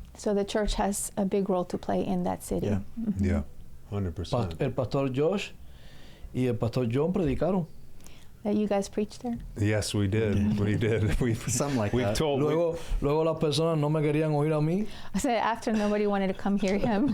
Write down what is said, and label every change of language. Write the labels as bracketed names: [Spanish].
[English] So the church has a big role to play in that city. Yeah. Yeah. 100%. [Spanish] El pastor Josh y el pastor John predicaron. [English] That you guys preached there? Yes, we did. Yeah. We did. Something like We've that. told. [Spanish] Luego las personas no me querían oír a mí [English] I said after nobody wanted to come hear him.